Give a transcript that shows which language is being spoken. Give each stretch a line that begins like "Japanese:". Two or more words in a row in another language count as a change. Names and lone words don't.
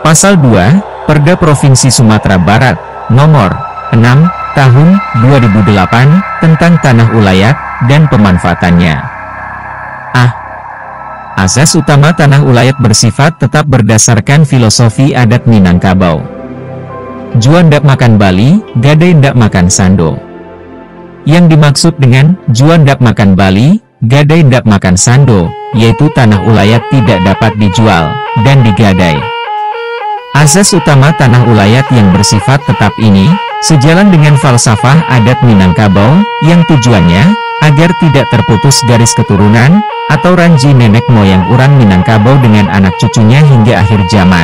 Indonesian: Pasal 2, Perda Provinsi Sumatera Barat, Nomor 6, Tahun 2008, tentang tanah ulayat dan pemanfaatannya. Asas utama tanah ulayat bersifat tetap berdasarkan filosofi adat Minangkabau.
Minangkabau: Juan ndak makan Bali, gadai ndak makan sando.
Indonesian: Yang dimaksud dengan
Minangkabau: juan ndak makan Bali, gadai ndak makan sando,
Indonesian: yaitu tanah ulayat tidak dapat dijual dan digadai. Asas utama tanah ulayat yang bersifat tetap ini, sejalan dengan falsafah adat Minangkabau, yang tujuannya agar tidak terputus garis keturunan atau ranji nenek moyang orang Minangkabau dengan anak cucunya hingga akhir zaman.